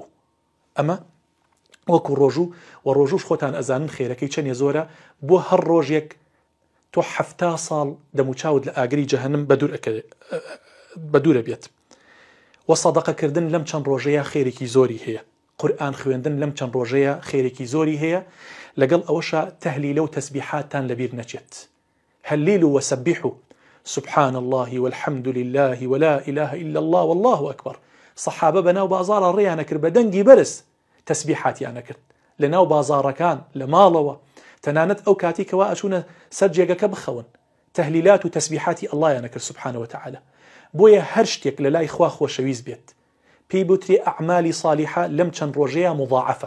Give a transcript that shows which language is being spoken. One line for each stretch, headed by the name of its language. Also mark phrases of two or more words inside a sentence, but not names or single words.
Central Kurdish: ئەمە وەکو ڕۆژوو و ڕۆژوش خۆتان ئەزانن خێرەکەی چەندێ زۆرە، بۆ هەر ڕۆژێک تۆ 70 ساڵ دەموچاوت لە ئاگری جەهەنم بە دوورە بێت. و سەدەقەکردن لەم چەند ڕۆژەیە خێرێکی زۆری هەیە، قورئان خوێندن لەم چەند ڕۆژەیە خێرێکی زۆری هەیە، لەگەڵ ئەوەشە تەهلیلە و تەسبیحاتتان لەبیر نەچێت.
Arabic: هەللیلوا وسبحوا سبحان الله والحمد لله ولا إله إلا الله والله أكبر.
Central Kurdish: صحابە بەناو بازاڕە ڕێیانە کرد بە دەنگی بەرز تەسبیحاتیانە کرد لەناو بازاڕەکان لە ماڵەوە، تەنانەت ئەو کاتی کەوا ئەچوونە سەر جێگەکە بخەون تەهلیلات و تەسبیحاتی ئەڵڵایانە کرد
Arabic: سبحانه وتعالى.
Central Kurdish: بۆیە هەر شتێک لە لای خوا خۆشەویست بێت پێی بوترێ ئەعمالی صالحە لەم چەند ڕۆژەیە مضاعفە.